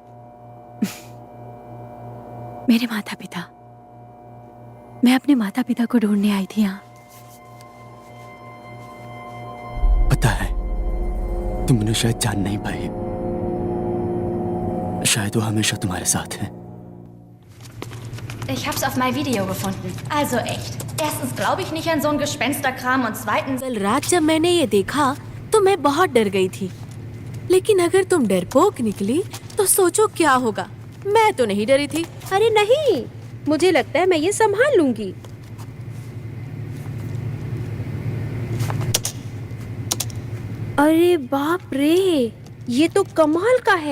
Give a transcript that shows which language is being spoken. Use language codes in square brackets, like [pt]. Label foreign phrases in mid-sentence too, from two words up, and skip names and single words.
[hi] मेरे माता पिता। मैं अपने माता पिता को ढूंढने आई थी यहाँ। पता है, तुम उन्हें शायद जान नहीं पाई। शायद वो हमेशा तुम्हारे साथ हैं। [de] Ich hab's auf mein Video gefunden. Also echt. Erstens glaube ich nicht an so ein Gespensterkram und zweitens... [hi] कल रात जब मैंने ये देखा तो मैं बहुत डर गई थी। लेकिन अगर तुम डरपोक निकली तो सोचो क्या होगा। मैं तो नहीं डरी थी। अरे नहीं, मुझे लगता है मैं ये संभाल लूंगी। अरे बाप रे, ये तो कमाल का है।